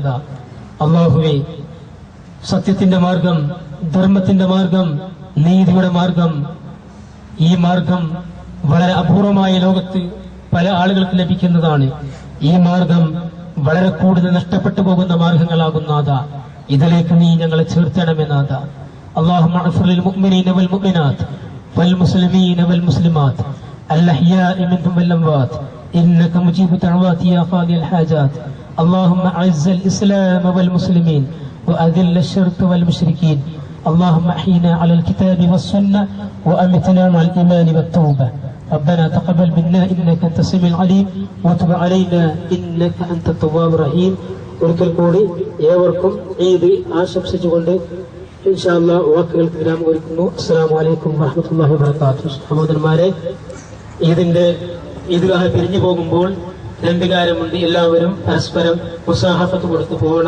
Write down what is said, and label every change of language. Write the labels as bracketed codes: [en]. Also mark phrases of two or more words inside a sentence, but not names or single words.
[ml] അല്ലാഹുവേ, സത്യത്തിന്റെ മാർഗം, ധർമ്മത്തിന്റെ മാർഗം, നീതിയുടെ മാർഗം, ഈ മാർഗം വളരെ അപൂർവമായ ലോകത്ത് പല ആളുകൾക്ക് ലഭിക്കുന്നതാണ്. ഈ മാർഗം വളരെ കൂടുതൽ നഷ്ടപ്പെട്ടു പോകുന്ന മാർഗങ്ങളാകും നാഥ. ഇതിലേക്ക് നീ ഞങ്ങളെ ചേർത്തണമേ നാഥ. [ar] اللهم اغفر للمؤمنين والمؤمنات والمسلمين والمسلمات الأحياء منهم والأموات إنك مجيب دعوات يا قاضي الحاجات. اللهم أعز الإسلام والمسلمين وأذل الشرك والمشركين. اللهم أحينا على الكتاب والسنة وأمتنا مع الإيمان والتوبة. ربنا تقبل منا إنك أنت السميع العليم وتب علينا إنك أنت التواب الرحيم. [ml] ഒരിക്കൽ കൂടി ഏവർക്കും ഈദ് ആശംസിച്ചുകൊണ്ട് [ar] إن شاء الله [ml] വാക്കുകൾക്ക് വിരാമം ഒരുക്കുന്നു. [ar] السلام عليكم ورحمة الله وبركاته. [ml] സഹോദരന്മാരെ, ഈദ്ഗാഹ് പിരിഞ്ഞു പോകുമ്പോൾ 2 കാര്യമുണ്ട്. എല്ലാവരും പരസ്പരം മുസാഹഫത്ത് കൊടുത്തു പോകണം.